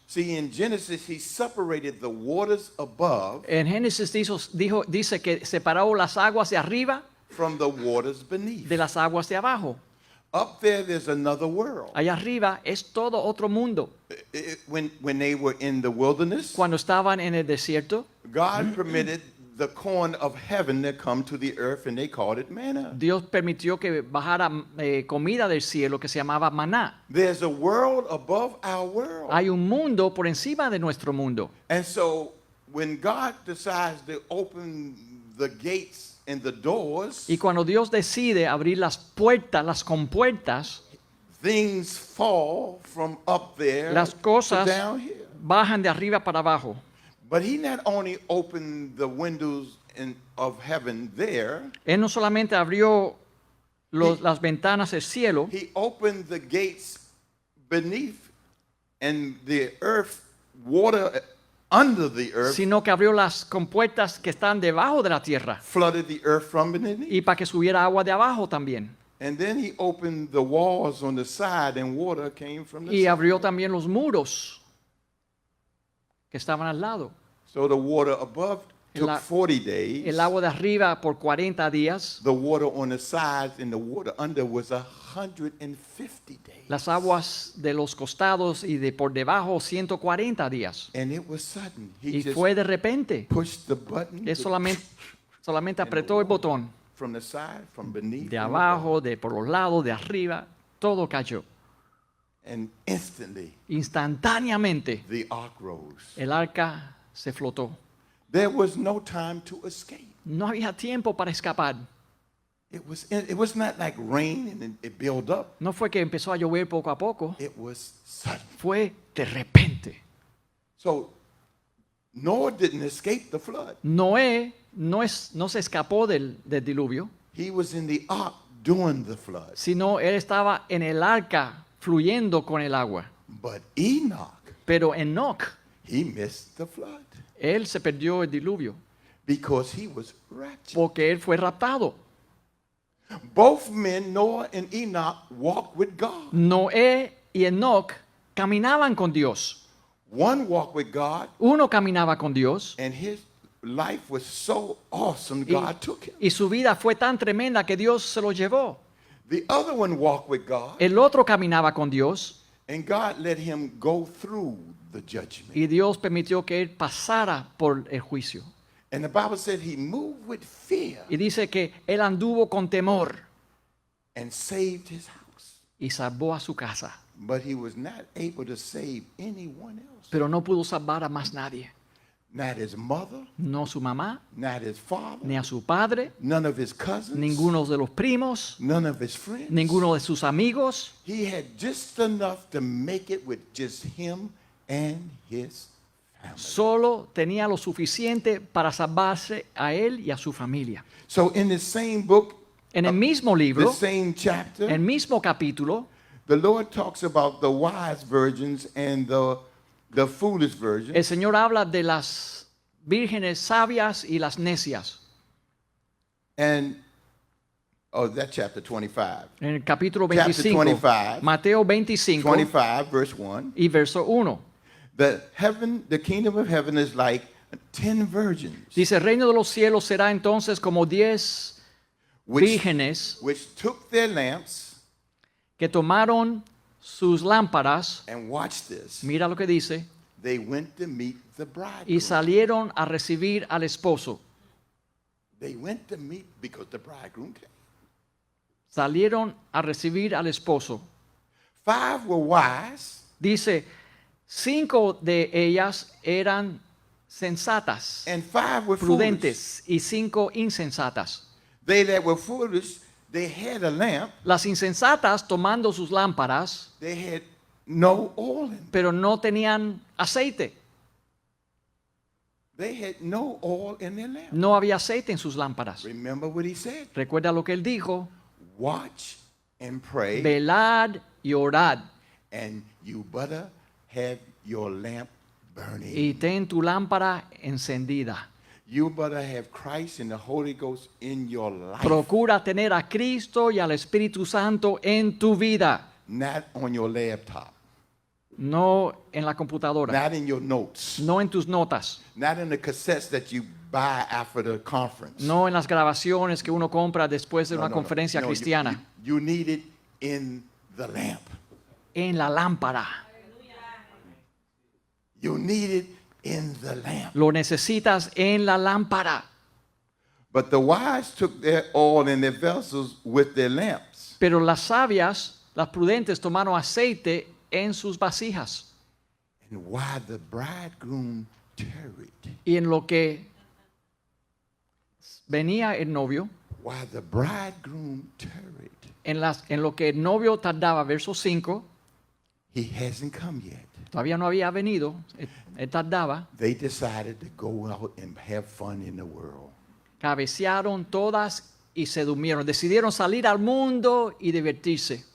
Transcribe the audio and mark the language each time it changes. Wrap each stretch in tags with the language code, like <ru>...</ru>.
<en>See, in Genesis, he separated the waters above</en> <es>En Génesis dice que separó las aguas de arriba</es> <en>from the waters beneath.</en> <es>de las aguas de abajo.</es> <en>Up there, there's another world.</en> <es>Allá arriba es todo otro mundo.</es> <en>When they were in the wilderness,</en> <es>Cuando estaban en el desierto,</es> <en>God permitted the corn of heaven to come to the earth, and they called it manna.</en> <es>Dios permitió que bajara comida del cielo que se llamaba maná.</es> <en>There's a world above our world.</en> <es>Hay un mundo por encima de nuestro mundo.</es> <en>And so when God decides to open the gates and the doors,</en> <es>Y cuando Dios decide abrir las puertas, las compuertas,</es> <en>things fall from up there</en> <es>las</es> <en>to</en> <es>cosas</es> <en>down here.</en> <es>bajan de arriba para abajo.</es> <en>But he not only opened the windows of heaven there,</en> <es>Él no solamente abrió las ventanas del cielo,</es> <en>he opened the gates beneath, and the earth, water under the earth,</en> <es>sino que abrió las compuertas que están debajo de la tierra</es> <en>flooded the earth from beneath.</en> <es>y para que subiera agua de abajo también.</es> <en>And then he opened the walls on the side, and water came from the</en> <es>Y</es> <en>side.</en> <es>abrió también los muros que estaban al lado.</es> <en>So the water above took</en> <es>El</es> <en>40 days.</en> <es>El agua de arriba por 40 días,</es> <en>The water on the sides and the water under was 150 days.</en> <es>las aguas de los costados y de por debajo 140 días.</es> <en>And it was sudden. He</en> <es>Y</es> <en>just</en> <es>fue de repente.</es> <en>pushed the button</en> <es>Él solamente apretó el botón.</es> <en>from the side, from beneath,</en> <es>De abajo, de por los lados, de arriba, todo cayó.</es> <en>and instantly</en> <es>Instantáneamente</es> <en>the ark rose.</en> <es>el arca se flotó.</es> <en>There was no time to escape.</en> <es>No había tiempo para escapar.</es> <en>It was not like rain and it built up.</en> <es>No fue que empezó a llover poco a poco,</es> <en>It was sudden.</en> <es>fue de repente.</es> <en>So Noah didn't escape the flood.</en> <es>Noé no se escapó del diluvio,</es> <en>He was in the ark during the flood.</en> <es>sino él estaba en el arca fluyendo con el agua.</es> <en>But Enoch,</en> <es>Pero Enoch,</es> <en>he missed the flood</en> <es>él se perdió el diluvio</es> <en>because he was raptured.</en> <es>porque él fue raptado.</es> <en>Both men, Noah and Enoch, walked with God.</en> <es>Noé y Enoch caminaban con Dios.</es> <en>One walked with God,</en> <es>Uno caminaba con Dios</es> <en>and his life was so awesome,</en> <es>y,</es> <en>God took him.</en> <es>y su vida fue tan tremenda que Dios se lo llevó.</es> <en>The other one walked with God,</en> <es>El otro caminaba con Dios</es> <en>and God let him go through the judgment.</en> <es>y Dios permitió que él pasara por el juicio.</es> <en>And the Bible said he moved with fear</en> <es>Y dice que él anduvo con temor</es> <en>and saved his house.</en> <es>y salvó a su casa,</es> <en>But he was not able to save anyone else.</en> <es>pero no pudo salvar a más nadie.</es> <en>Not his mother,</en> <es>No su mamá,</es> <en>not his father,</en> <es>ni a su padre,</es> <en>none of his cousins,</en> <es>ninguno de los primos,</es> <en>none of his friends.</en> <es>ninguno de sus amigos.</es> <en>He had just enough to make it with just him and his family.</en> <es>Solo tenía lo suficiente para salvarse a él y a su familia.</es> <en>So in the same book,</en> <es>En el mismo libro,</es> <en>the same chapter,</en> <es>el mismo capítulo,</es> <en>the Lord talks about the wise virgins and the foolish virgins.</en> <es>el Señor habla de las vírgenes sabias y las necias.</es> <en>And, oh, that chapter 25.</en> <es>En el capítulo</es> <en>Chapter 25,</en> <es>25, Mateo 25</es> <en>25, verse 1.</en> <es>y verso 1.</es> <en>The kingdom of heaven is like 10 virgins,</en> <es>Dice, el reino de los cielos será entonces como 10</es> <en>which,</en> <es>vírgenes</es> <en>which took their lamps,</en> <es>que tomaron sus lámparas,</es> <en>and watch this,</en> <es>mira lo que dice,</es> <en>they went to meet the</en> <es>y</es> <en>bridegroom.</en> <es>salieron a recibir al esposo.</es> <en>They went to meet because the bridegroom came.</en> <es>Salieron a recibir al esposo.</es> <en>5 were wise,</en> <es>Dice, 5 de ellas eran sensatas,</es> <en>and 5 were foolish.</en> <es>prudentes, y 5 insensatas.</es> <en>They that were foolish, they had a lamp,</en> <es>Las insensatas, tomando sus lámparas,</es> <en>they had no oil in them.</en> <es>pero no tenían aceite.</es> <en>They had no oil in their lamp.</en> <es>No había aceite en sus lámparas.</es> <en>Remember what he said?</en> <es>Recuerda lo que él dijo:</es> <en>Watch and pray,</en> <es>velad y orad,</es> <en>and you better have your lamp burning.</en> <es>y ten tu lámpara encendida.</es> <en>You better have Christ and the Holy Ghost in your life,</en> <es>Procura tener a Cristo y al Espíritu Santo en tu vida,</es> <en>not on your laptop,</en> <es>no en la computadora,</es> <en>not in your notes,</en> <es>no en tus notas,</es> <en>not in the cassettes that you buy after the conference.</en> <es>no en las grabaciones que uno compra después de</es> <en>No,</en> <es>una</es> <en>no, no.</en> <es>conferencia</es> <en>No,</en> <es>cristiana.</es> <en>you need it in the lamp.</en> <es>En la lámpara.</es> <en>You need it in the lamp.</en> <es>Lo necesitas en la lámpara.</es> <en>But the wise took their oil in their vessels with their lamps.</en> <es>Pero las sabias, las prudentes, tomaron aceite en sus vasijas.</es> <en>And while the bridegroom tarried,</en> <es>Y en lo que venía el novio,</es> <en>while the bridegroom tarried,</en> <es>en lo que el novio tardaba, verso 5,</es> <en>he hasn't come yet.</en> <es>todavía no había venido, él tardaba,</es> <en>They decided to go out and have fun in the world.</en> <es>cabecearon todas y se durmieron. Decidieron salir al mundo y divertirse.</es>